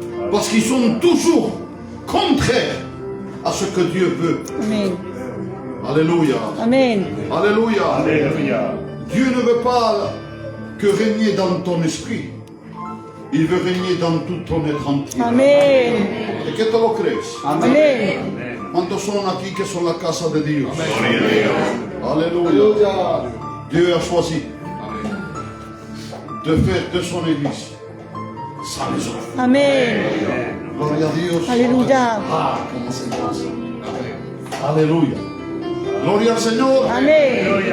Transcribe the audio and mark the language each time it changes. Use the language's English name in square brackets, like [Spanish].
[French] Parce qu'ils sont toujours contraires à ce que Dieu veut. Amen. Alléluia. Amen. Alléluia. Dieu ne veut pas que régner dans ton esprit. Il veut régner dans tout ton être entier. Amen. [Spanish] Et que te lo crees. [French] Amen. [Spanish] ¿Cuántos son aquí que son la casa de Dios? [French] Alléluia. Dieu a choisi de faire de son église sa maison. Amen. [Spanish] Gloria a Dios. [French] Alléluia. Ah, comment c'est bon ça. Alléluia. Gloria al Seigneur. Amen.